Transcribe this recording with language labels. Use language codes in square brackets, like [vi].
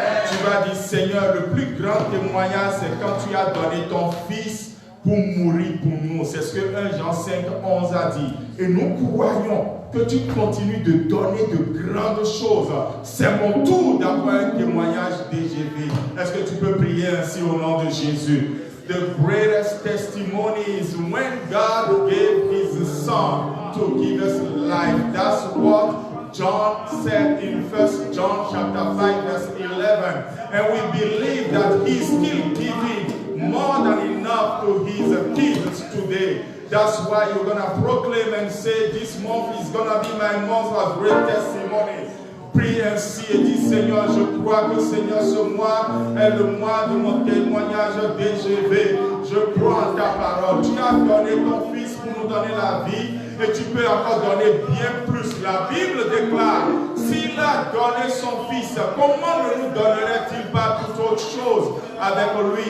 [fr] Tu vas dire, Seigneur, le plus grand témoignage, c'est quand tu as donné ton Fils pour mourir pour nous. C'est ce que 1 Jean 5, 11 a dit. Et nous croyons que tu continues de donner de grandes choses. C'est mon tour d'avoir un témoignage DGV. Est-ce que tu peux prier ainsi au nom de Jésus? [en] The greatest testimony is when God gave His Son to give us life. That's what John said in 1 John chapter 5 verse 11. And we believe that He's still giving more than enough to His kids today. That's why you're going to proclaim and say, this month is going to be my month of great testimony. [fr] Prie ainsi et dis, Seigneur, je crois que Seigneur, ce mois est le mois de mon témoignage DGV. Je crois en ta parole. Tu as donné ton Fils pour nous donner la vie et tu peux encore donner bien plus. La Bible déclare, s'il a donné son Fils, comment ne nous donnerait-il pas toute autre chose avec lui?